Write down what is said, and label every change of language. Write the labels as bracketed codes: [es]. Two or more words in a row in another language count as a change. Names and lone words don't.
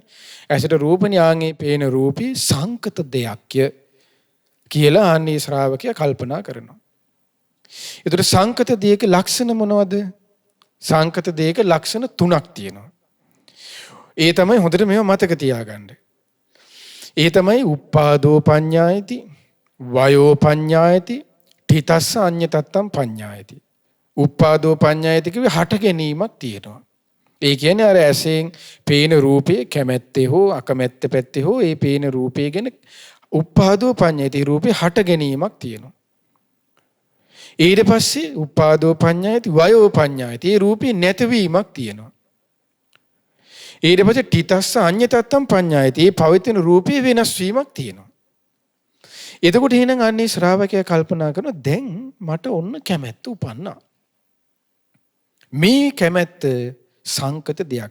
[si] ඇසට රූපණී ආන්ගේ පේන රූපී සංකත දෙයක්ය කියලා ආන්නේ ශ්‍රාවකයා කල්පනා කරනවා. ඒතර සංකත දෙයක ලක්ෂණ මොනවද? සංකත දෙයක ලක්ෂණ තුනක් තියෙනවා. ඒ තමයි හොඳට මේව මතක තියාගන්න. ඒ තමයි [pi] උප්පාදෝ පඤ්ඤායති, වයෝ පඤ්ඤායති, ඨිතස්ස අඤ්ඤතත්තම් පඤ්ඤායති. උප්පාදෝ පඤ්ඤායති [si] කිව්වේ හට ගැනීමක් තියෙනවා. ඒ කියන්නේ අර ඇසෙන් පේන රූපේ කැමැත්තේ හෝ අකමැත්ත පැත්තේ හෝ ඒ පේන රූපේ ගැන [pi] උප්පාදෝ පඤ්ඤායති [si] රූපේ හට ගැනීමක් තියෙනවා. ඊට පස්සේ [pi] උපාදෝ පඤ්ඤායති වයෝ පඤ්ඤායති. [si] ඒ රූපේ නැතිවීමක් තියෙනවා. ඊට පස්සේ [pi] තිතස්ස අඤ්ඤතත්තම් පඤ්ඤායති. [si] ඒ පවතින රූපේ වෙනස් වීමක් තියෙනවා. එතකොට එහෙනම් අන්නේ ශ්‍රාවකයා කල්පනා කරනවා දැන් මට ඔන්න කැමැත්ත උපන්නා. මේ කැමැත්ත සංකත දෙයක්.